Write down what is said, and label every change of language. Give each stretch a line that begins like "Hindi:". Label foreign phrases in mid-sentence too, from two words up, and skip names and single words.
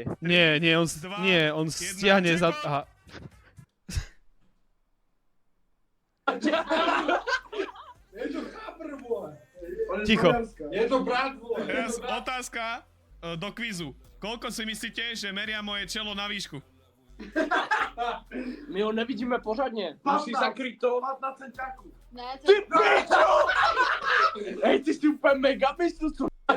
Slovak: Nie, on stiahne za... Aha. Ticho. Je to brat, vole. Teraz otázka do kvízu. Koľko si myslíte, že meria moje čelo na výšku?
Czech: My ho nevidíme pořádně. Musí zakryt to. 15 centiáků. Ne, Ty pičo! Hej, ty jsi úplně megapistl, co?